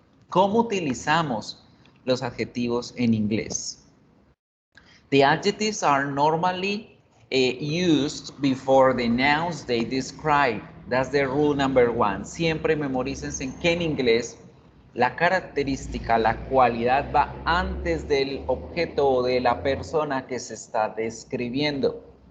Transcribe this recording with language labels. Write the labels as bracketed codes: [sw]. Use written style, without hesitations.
[es] ¿Cómo utilizamos los adjetivos en inglés? [en] The adjectives are normally used before the nouns they describe. That's the rule number one. [es] Siempre memorícense que en inglés la característica, la cualidad va antes del objeto o de la persona que se está describiendo.